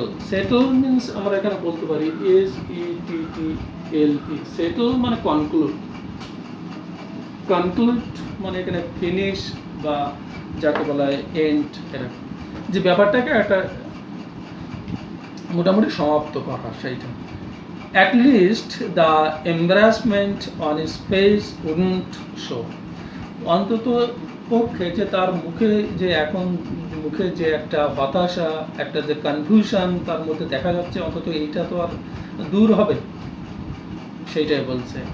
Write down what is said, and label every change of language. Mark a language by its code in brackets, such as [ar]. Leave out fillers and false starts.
[bn] Settle means আমরা এখানে বলতে পারি SETTLE, সেটেল মানে কনক্লুড, কনক্লুড মানে এখানে ফিনিশ বা যাকে বলা হয় এন্ড, এরকম যে ব্যাপারটাকে একটা মোটামুটি সমাপ্ত করা, সেইটা। [en] At least the embarrassment on his face wouldn't show. [bn] অন্তত পক্ষে যে তার মুখে যে এখন মুখে যে একটা হতাশা, একটা যে কনফিউশন তার মধ্যে দেখা যাচ্ছে, অন্তত এইটা তো আর দূর হবে, সেইটাই বলছে।